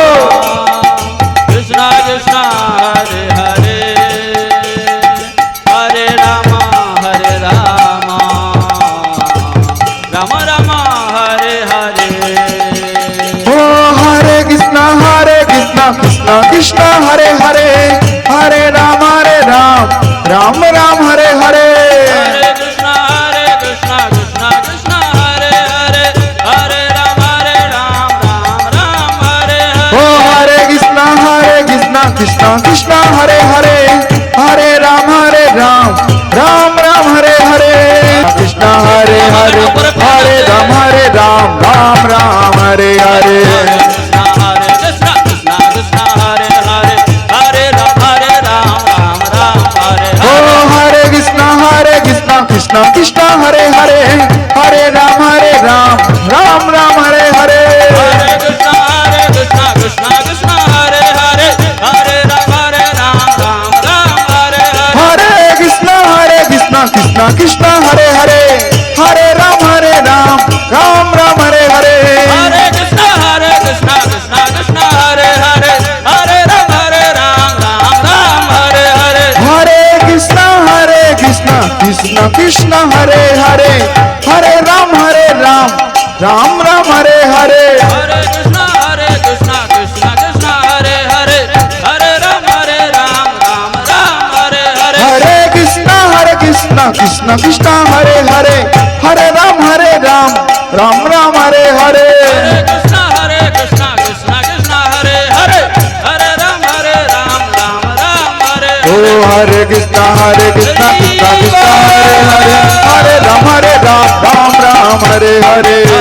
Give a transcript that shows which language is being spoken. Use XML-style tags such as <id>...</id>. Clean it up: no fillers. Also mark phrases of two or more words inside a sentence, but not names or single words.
<sa>কৃষ্ণ কৃষ্ণ হরে হরে হরে রাম রাম রাম হরে হরে ও হরে কৃষ্ণ কৃষ্ণ কৃষ্ণ হরে হরে হরে রাম রাম রাম হরে হরে हरे कृष्णा कृष्ण कृष्ण हरे हरे हरे राम राम राम हरे ও হরে কৃষ্ণ কৃষ্ণ কৃষ্ণ হরে হরে হরে রাম রাম রাম হরে হরে কৃষ্ণ হরে হরে হরে রাম রাম রাম হরে হরে कृष्णा हरे कृष्ण कृष्ण हरे हरे हरे राम राम हरे ও হরে কৃষ্ণ কৃষ্ণ কৃষ্ণ হরে হরে হরে রাম রাম রাম হরে হরে हरे कृष्णा कृष्ण कृष्ण हरे हरे हरे राम राम हरे हरे হরে কৃষ্ণ কৃষ্ণ কৃষ্ণ হরে হরে হরে রাম রাম রাম হরে হরে हरे कृष्णा कृष्ण कृष्ण हरे हरे हरे राम राम हरे हरे হরে কৃষ্ণ কৃষ্ণ কৃষ্ণ হরে হরে হরে রাম রাম রাম হরে হরে हरे कृष्णा कृष्ण कृष्ण हरे हरे हरे राम राम राम हरे हरे হরে कृष्ण कृष्ण हरे हरे हरे राम राम राम हरे हरे हरे कृष्ण कृष्ण कृष्ण हरे हरे हरे राम राम राम हरे ओ हरे कृष्ण कृष्ण कृष्ण हरे हरे हरे राम राम राम हरे हरे</sa>